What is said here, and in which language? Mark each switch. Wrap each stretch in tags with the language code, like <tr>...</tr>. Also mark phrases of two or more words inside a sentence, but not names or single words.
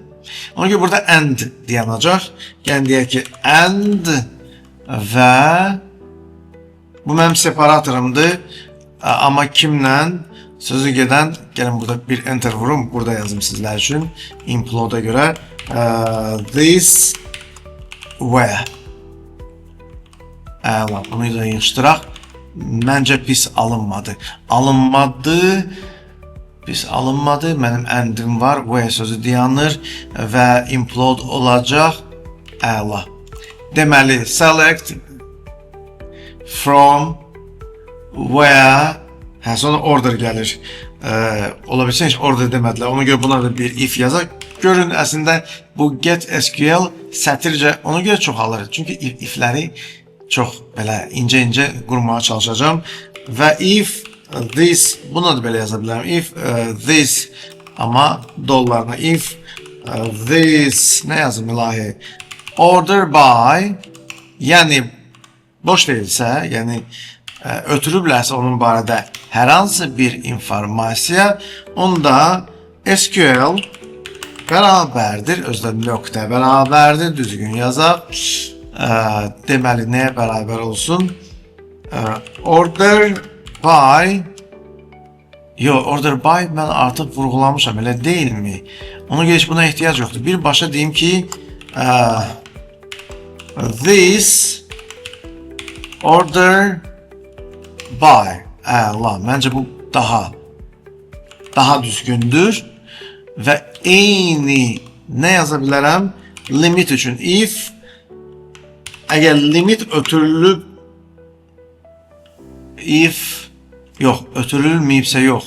<az>Ona görə burada and dayanacaq. Yəni deyək ki, and və bu mənim separatorumdur. Amma kimlə sözü gedən, gəlin burada bir enter vurum, burada yazım sizlər üçün. Implode'a görə</az> <en>this where.</en> <az>Əla, bunu da yığışdıraq. Məncə pis alınmadı. Pis alınmadı. Mənim endim var. Where sözü dayanır və implode olacaq. Əla. Deməli,</az> <en>select from where,</en> <az>hə, sonra order gəlir. Ola bilsin, heç order demədilər. Ona görə buna da bir if yazaq. Görün, əslində bu</az> <en>get SQL</en> <az>sətircə ona görə çoxalır. Çünki ifləri çox belə incə qurmağa çalışacağım. Və</az> <en>if this,</en> <az>buna da belə yaza bilərəm.</az> <en>If this,</en> <az>amma dollarına</az> <en>if this,</en> <az>nə yazım ilahi?</az> <en>Order by,</en> <az>yəni boş deyilsə, yəni ötürüblərsə onun barədə hər hansı bir informasiya, onda SQL bərabərdir, özdə nöqtə bərabərdir, düzgün yazaq. Deməli, nəyə bərabər olsun?</az> <en>Order by, order by</en> <az>mən artıq vurğulamışam, elə deyilmi? Ona görə heç buna ehtiyac yoxdur. Birbaşa deyim ki,</az> <en>this order by.</en> <az>Məncə bu daha düzgündür və eyni nə yaza bilərəm? Limit üçün if, əgər limit ötürülüb, ötürülməyibsə yox.</az>